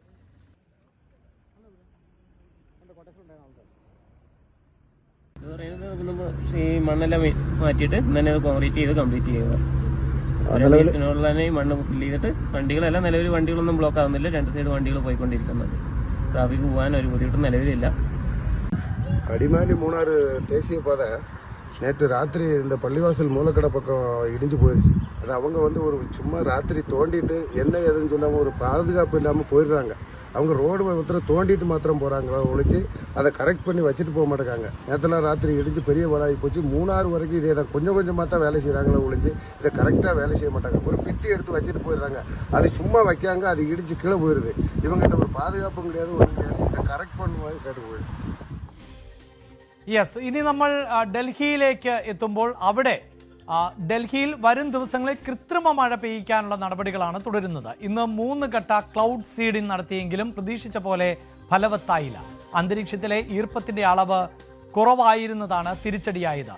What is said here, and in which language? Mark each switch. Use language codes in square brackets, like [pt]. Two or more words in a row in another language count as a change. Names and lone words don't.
[ml] ഈ മണ്ണെല്ലാം മാറ്റിയിട്ട് തന്നെ അത് കോൺക്രീറ്റ് ചെയ്ത് കംപ്ലീറ്റ് ചെയ്യുക. ഈ മണ്ണ് ഫില്ല് ചെയ്തിട്ട് വണ്ടികളെല്ലാം നിലവിൽ വണ്ടികളൊന്നും ബ്ലോക്ക് ആവുന്നില്ല. 2 സൈഡ് വണ്ടികൾ പോയിക്കൊണ്ടിരിക്കുന്നത്. ട്രാഫിക് പോകാൻ ഒരു ബുദ്ധിമുട്ട് നിലവിലില്ല. [ta] அடிமாலி மூணாறு தேசிய பாதை நேற்று ராத்திரி இந்த பள்ளிவாசல் மூலக்கடை பக்கம் இடிஞ்சு போயிடுச்சு. அது அவங்க ஒரு சும்மா ராத்திரி தோண்டிட்டு என்ன ஏதுன்னு சொல்லாமல் ஒரு பாதுகாப்பு இல்லாமல் போயிடுறாங்க. அவங்க ரோடு மாத்திரம் தோண்டிட்டு மாத்திரம் போகிறாங்க ஒழிச்சு அதை கரெக்ட் பண்ணி வச்சுட்டு போக மாட்டேங்காங்க. நேற்றுலாம் ராத்திரி இடிஞ்சு பெரிய வேலையாகி போச்சு. மூணாறு வரைக்கும் இதே தான் கொஞ்சம் கொஞ்சமாக தான் வேலை செய்கிறாங்களே ஒழிஞ்சு இதை கரெக்டாக வேலை செய்ய மாட்டாங்க. ஒரு பித்தி எடுத்து வச்சுட்டு போயிடுறாங்க. அது சும்மா வைக்காங்க, அது இடிஞ்சு கீழே போயிடுது. இவங்ககிட்ட ஒரு பாதுகாப்பும் கிடையாது, ஒன்றும் கிடையாது. இதை கரெக்ட் பண்ணும்போது கேட்டு போயிடுது. [ml] യെസ്, ഇനി നമ്മൾ ഡൽഹിയിലേക്ക് എത്തുമ്പോൾ അവിടെ ഡൽഹിയിൽ വരും ദിവസങ്ങളിൽ കൃത്രിമ മഴ പെയ്യിക്കാനുള്ള നടപടികളാണ് തുടരുന്നത്. ഇന്ന് 3 ഘട്ട ക്ലൗഡ് സീഡിംഗ് നടത്തിയെങ്കിലും പ്രതീക്ഷിച്ച പോലെ ഫലവത്തായില്ല. അന്തരീക്ഷത്തിലെ ഈർപ്പത്തിൻ്റെ അളവ് കുറവായിരുന്നതാണ് തിരിച്ചടിയായത്.